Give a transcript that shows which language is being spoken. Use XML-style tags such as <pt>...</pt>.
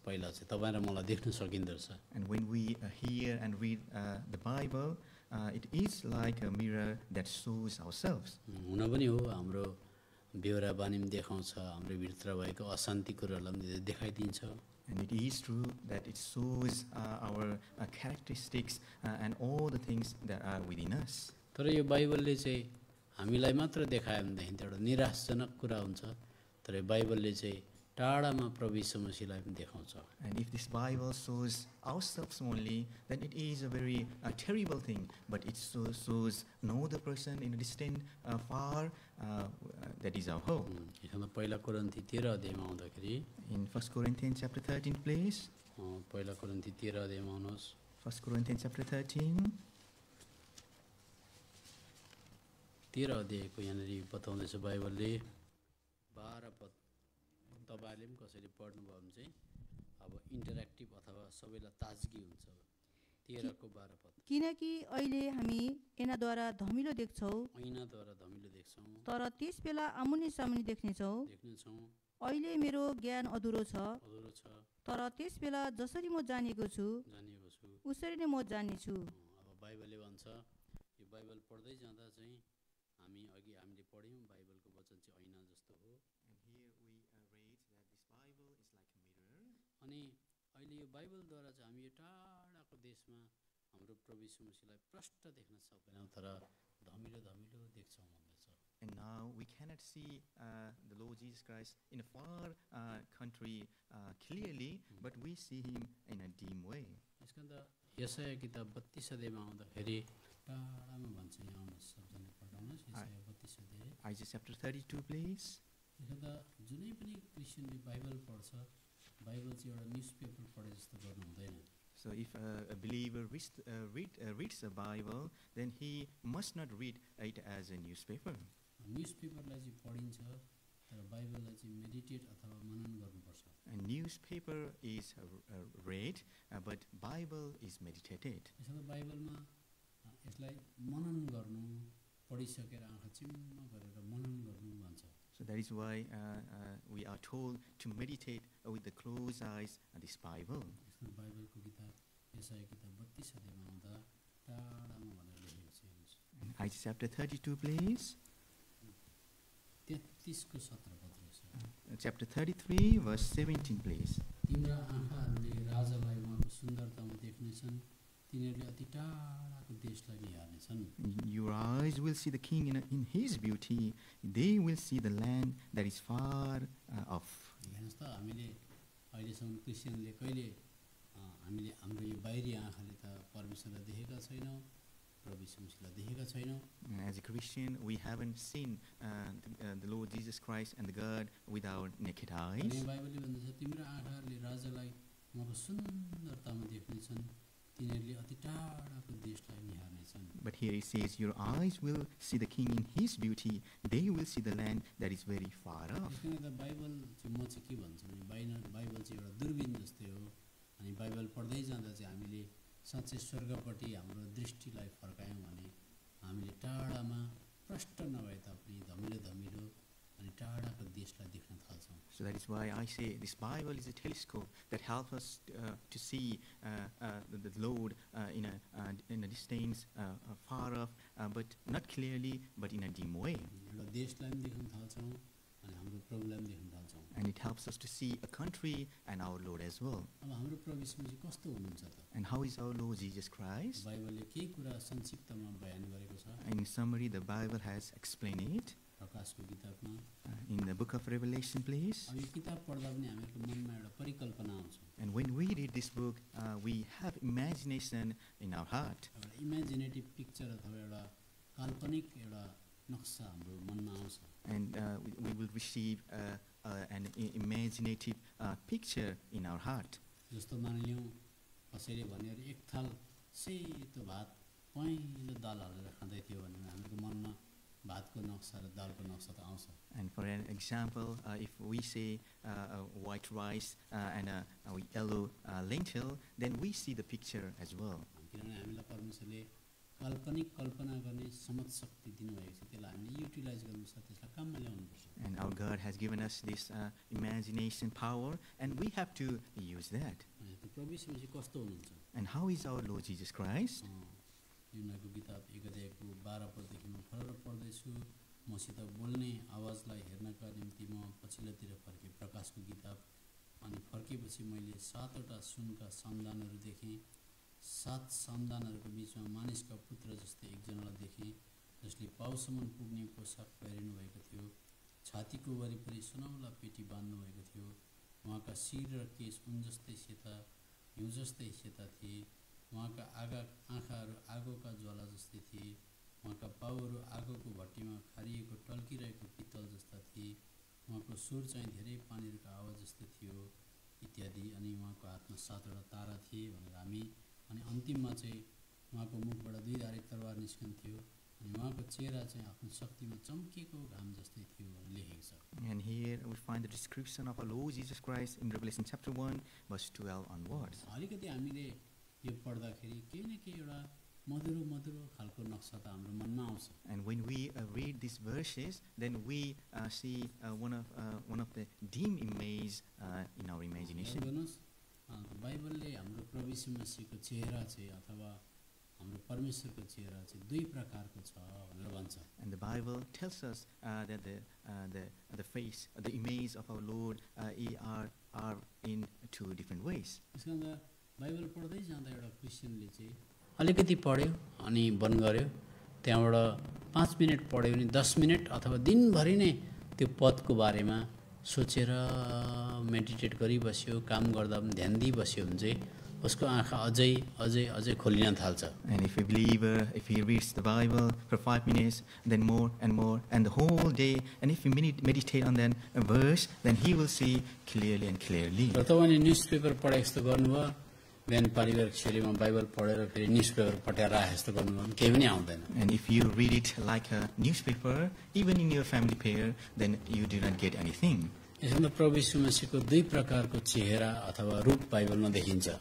<ne>पहिला चाहिँ तपाईँ र मलाई देख्न सकिँदो रहेछ।</ne> <en>And when we hear and read the Bible, it is like a mirror that shows ourselves.</en> <ne>हुन पनि हो, हाम्रो बेहोरा बानी पनि देखाउँछ, हाम्रो भित्र भएको अशान्ति कुराहरूलाई पनि देखाइदिन्छ।</ne> <en>And it is true that it shows our characteristics and all the things that are within us.</en> <ne>तर यो बाइबलले चाहिँ हामीलाई मात्र देखायो भनेदेखि त एउटा निराशजनक कुरा हुन्छ। तर यो बाइबलले चाहिँ टाढामा प्रभु यीशु मसीहलाई पनि देखाउँछ।</ne> <en>And if this Bible shows ourselves only, then it is a very terrible thing. But it shows no other person in a distant, far, that is our hope.</en> <ne>पहिला कोरिन्थी 13 अध्यायमा आउँदाखेरि</ne> <en>In 1 Corinthians chapter 13, please.</en> <ne>पहिला कोरिन्थी 13 अध्यायमा आउनुहोस्।</ne> <en>1 Corinthians chapter 13.</en> <ne>13 अध्यायको यहाँनिर बताउँदैछ बाइबलले 12 पद। तपाईँहरूले पनि कसैले पढ्नुभयो भने चाहिँ अब इन्टरेक्टिभ अथवा सबैलाई ताजगी हुन्छ। 13 को 12 पद। किनकि अहिले हामी ऐनाद्वारा धमिलो देख्छौँ, ऐनाद्वारा धमिलो देख्छौँ, तर त्यस बेला आमुने सामुने देख्नेछौँ। अहिले मेरो ज्ञान अधुरो छ, तर त्यस बेला जसरी म जानेको छु उसरी नै म जानेछु। अब बाइबलले भन्छ, यो बाइबल पढ्दै जाँदा चाहिँ हामीले पढ्यौँ बाइबलको वचन चाहिँ ऐना जस्तो हो। अनि अहिले यो बाइबलद्वारा चाहिँ हामी यो टाढाको देशमा हाम्रो प्रभु यीशु मसीहलाई प्रष्ट देख्न सक्दैनौँ, तर धमिलो धमिलो देख्छौँ भन्दैछ।</ne> <en>And now we cannot see the Lord Jesus Christ in a far country clearly, but we see him in a dim way.</en> <ne>यसका त यशाया किताब 32 अध्यायमा आउँदाखेरि टाढामा भन्छ। यहाँ आउनुहोस् सबजना पढाउनुहोस् यशाया 32 अध्याय।</ne> <en>Isaiah chapter 32, please.</en> <ne>यसका त जुनै पनि क्रिस्चियनले बाइबल पढ्छ, बाइबल चाहिँ एउटा न्युज पेपर पढे जस्तो गर्नु हुँदैन।</ne> <en>So if a believer reads the Bible, then he must not read it as a newspaper.</en> <ne>News पेपरलाई चाहिँ पढिन्छ, तर बाइबललाई चाहिँ मेडिटेट अथवा मनन गर्नुपर्छ।</ne> <en>A newspaper is read, but Bible is meditated.</en> <ne>यसो त बाइबलमा यसलाई मनन गर्नु, पढिसकेर आँखा चिम्म गरेर मनन गर्नु भन्छ।</ne> <en>So that is why we are told to meditate with the closed eyes this Bible.</en> <ne>बाइबलको किताब यशाया किताब 32 अध्यायमा आउँदा टाढामा भनेर लेखेको छ। हेर्नुहोस्</ne> <en>Isaiah chapter 32, please.</en> <ne>33 को 17 पद रहेछ।</ne> <en>Chapter 33, verse 17, please.</en> <ne>तिम्रा आँखाहरूले राजालाई उहाँको सुन्दरतामा देख्नेछन्, तिनीहरूले अति टाढाको देशलाई निहार्नेछन्।</ne> <en>Your eyes will see the king in his beauty. They will see the land that is far off.</en> <ne>हेर्नुहोस् त, हामीले अहिलेसम्म क्रिस्चियनले कहिले हामीले हाम्रो यो बाहिरी आँखाले त परमेश्वरलाई देखेका छैनौँ, प्रभु यीशु मसीहलाई देखेका छैनौँ।</ne> <en>As a Christian, we haven't seen the Lord Jesus Christ and the God with our naked eyes.</en> <ne>बाइबलले भन्दछ, तिम्रो आँखाहरूले राजालाई उहाँको सुन्दरतामा देख्नेछन्, तिनीहरूले अति टाढाको देशलाई निहार्नेछन्।</ne> <en>But here it says, your eyes will see the king in his beauty. They will see the land that is very far off.</en> <ne>त्यसले गर्दा बाइबल चाहिँ म चाहिँ के भन्छु भने बाइबल चाहिँ एउटा दूरबीन जस्तै हो। अनि बाइबल पढ्दै जाँदा चाहिँ हामीले साँच्चै स्वर्गपट्टि हाम्रो दृष्टिलाई फर्कायौँ भने हामीले टाढामा प्रष्ट नभए तापनि धमिलो धमिलो अनि टाढाको देशलाई देख्न थाल्छौँ।</ne> <en>So that is why I say this Bible is a telescope that helps us to see the Lord in a distance, far off, but not clearly, but in a dim way.</en> <ne>एउटा देशलाई पनि देख्न थाल्छौँ अनि हाम्रो प्रभुलाई पनि देख्न थाल्छौँ।</ne> <en>And it helps us to see a country and our Lord as well.</en> <ne>अब हाम्रो प्रभु यीशु मसीह कस्तो हुनुहुन्छ त?</ne> <en>And how is our Lord Jesus Christ?</en> <ne>बाइबलले केही कुरा संक्षिप्तमा बयान गरेको छ।</ne> <en>In summary, the Bible has explained it.</en> <ne>प्रकाशको किताबमा</ne> <en>In the book of Revelation, please.</en> <ne>अब यो किताब पढ्दा पनि हामीहरूको मनमा एउटा परिकल्पना आउँछ।</ne> <en>And when we read this book, we have imagination in our heart.</en> <ne>एउटा</ne> <en>imaginative picture</en> <ne>अथवा एउटा काल्पनिक एउटा नक्सा हाम्रो मनमा आउँछ।</ne> <en>And we will receive an imaginative picture in our heart.</en> <ne>जस्तो मानिलिउँ कसैले भनेर एक थाल सेतो भात पहेँलो दाल हालेर खाँदै थियो भने हाम्रो मनमा भातको नक्सा र दालको नक्सा त आउँछ।</ne> <en>And for an example, if we say white rice and a yellow lentil, then we see the picture as well.</en> <ne>किनभने हामीलाई परमेश्वरले काल्पनिक कल्पना गर्ने समझ शक्ति दिनुभएको छ, त्यसलाई हामीले युटिलाइज गर्नुपर्छ, त्यसलाई काममा ल्याउनुपर्छ।</ne> <en>And our God has given us this imagination power, and we have to use that.</en> <ne>प्रभु यीशु मसीह कस्तो हुनुहुन्छ?</ne> <en>And how is our Lord Jesus Christ?</en> <ne>युहन्नाको किताब 1 अध्यायको 12 पददेखि म फरक पढ्दैछु। मसित बोल्ने आवाजलाई हेर्नका निम्ति म पछिल्लोतिर फर्केँ, प्रकाशको किताब। अनि फर्केपछि मैले 7वटा सुनका सामदानहरू देखेँ। 7 सामदानहरूको बिचमा मानिसका पुत्र जस्तै एकजनालाई देखेँ, जसले पाउसम्म पुग्ने पोसाक पहिरिनु भएको थियो। छातीको वरिपरि सुनौला पेटी बाँध्नु भएको थियो। उहाँका शिर र केश उन जस्तै सेता, हिउँ जस्तै सेता थिए। उहाँका आँखाहरू आगोका ज्वाला जस्तै थिए। उहाँका पाउहरू आगोको भट्टीमा खारिएको टल्किरहेको पित्तल जस्ता थिए। उहाँको स्वर चाहिँ धेरै पानीहरूको आवाज जस्तै थियो इत्यादि। अनि उहाँको हातमा 7वटा तारा थिए भनेर हामी, अनि अन्तिममा चाहिँ उहाँको मुखबाट 2 धारे तरवार निस्कन्थ्यो। अनि उहाँको चेहरा चाहिँ आफ्नो शक्तिमा चम्किएको घाम जस्तै थियो भनेर लेखेको छ।</ne> <en>And here we find the description of our Lord Jesus Christ in Revelation chapter 1, verse 12 onwards.</en> <ne>अलिकति हामीले यो पढ्दाखेरि केही न केही एउटा मधुरो मधुरो खालको नक्सा त हाम्रो मनमा आउँछ।</ne> <en>And when we read these verses, then we see one of the dim images in our imagination.</en> <ne>हेर्नुहोस्, बाइबलले हाम्रो प्रभु यीशु मसीहको चेहरा चाहिँ अथवा हाम्रो परमेश्वरको चेहरा चाहिँ 2 प्रकारको छ भनेर भन्छ।</ne> <en>And the Bible tells us that the face, the image of our Lord are in 2 different ways.</en> <ne>त्यसकारण बाइबल पढ्दै जाँदा एउटा क्रिस्चियनले चाहिँ अलिकति पढ्यो अनि बन्द गर्यो, त्यहाँबाट 5 मिनट पढ्यो भने 10 मिनट अथवा दिनभरि नै त्यो पदको बारेमा सोचेर मेडिटेट गरिबस्यो, काम गर्दा पनि ध्यान दिइबस्यो भने चाहिँ उसको आँखा अझै अझै अझै खोलिन थाल्छ।</ne> <en>And if a believer, if he reads the Bible for 5 minutes, then more, and the whole day, and if he meditate on that verse, then he will see clearly and clearly.</en> <ne>र तपाईँले newspaper पढे जस्तो गर्नुभयो, बिहान पारिवारिक शैलीमा Bible पढेर फेरि न्युजपेपर पढेर आए जस्तो गर्नुभयो भने केही पनि आउँदैन।</ne> <en>And if you read it like a newspaper, even in your family prayer, then you do not get anything.</en> <ne>यसमा प्रभु यीशु मसीहको 2 प्रकारको चेहरा अथवा रूप बाइबलमा देखिन्छ।</ne>